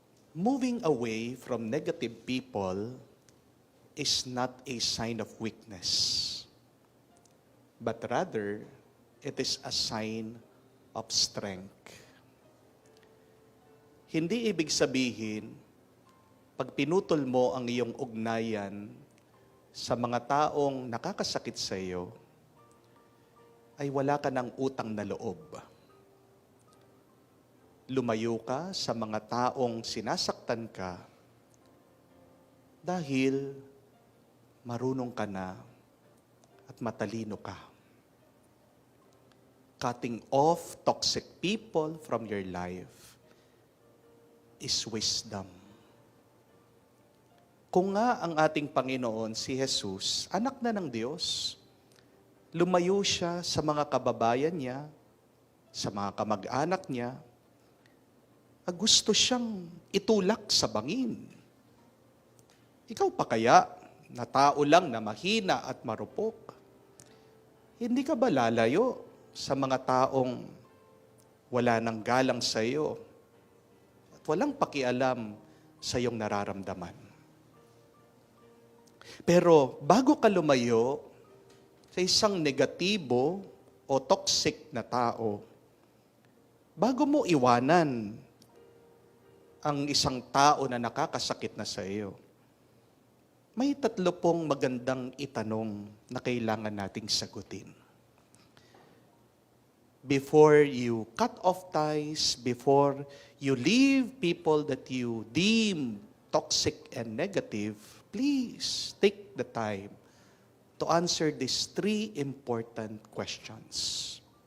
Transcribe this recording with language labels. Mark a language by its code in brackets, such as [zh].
[en] Moving away from negative people is not a sign of weakness, but rather, it is a sign of strength. [tl] Hindi ibig sabihin, pag pinutol mo ang iyong ugnayan sa mga taong nakakasakit sa iyo, ay wala ka ng utang na loob. Lumayo ka sa mga taong sinasaktan ka dahil marunong ka na at matalino ka. [en] Cutting off toxic people from your life is wisdom. [tl] Kung nga ang ating Panginoon, si Jesus, anak na ng Diyos, lumayo siya sa mga kababayan niya, sa mga kamag-anak niya, gusto siyang itulak sa bangin. Ikaw pa kaya, na tao lang na mahina at marupok, hindi ka ba lalayo sa mga taong wala nang galang sa iyo at walang pakialam sa iyong nararamdaman? Pero bago ka lumayo sa isang negatibo o toxic na tao, bago mo iwanan ang isang tao na nakakasakit na sa iyo, may tatlo pong magandang itanong na kailangan nating sagutin. [en] Before you cut off ties, before you leave people that you deem toxic and negative, please take the time to answer these three important questions.